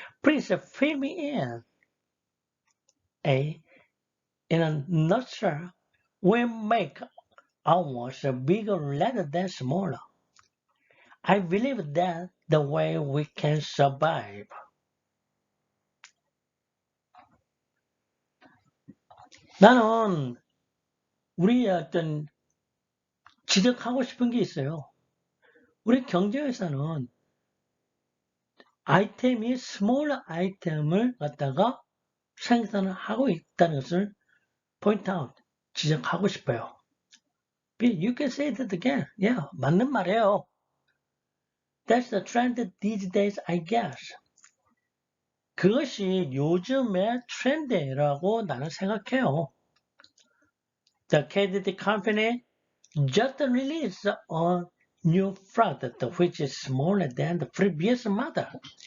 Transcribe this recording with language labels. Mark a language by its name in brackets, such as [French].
[English] Please fill me in. A. In a nutshell, we make ours bigger rather than smaller. I believe that's the way we can survive. [Korean] 나는 우리 어떤 지적하고 싶은 게 있어요. 우리 경제회사는 아이템이 스몰 아이템을 갖다가 생산을 하고 있다는 것을 [English] point out, [Korean] 지적하고 싶어요. [English] You can say that again. [Korean] Yeah, 맞는 말이에요. [English] That's the trend these days, I guess. [Korean] 그것이 요즘의 트렌드라고 나는 생각해요. [English] The credit company just released a new product which is smaller than the previous model.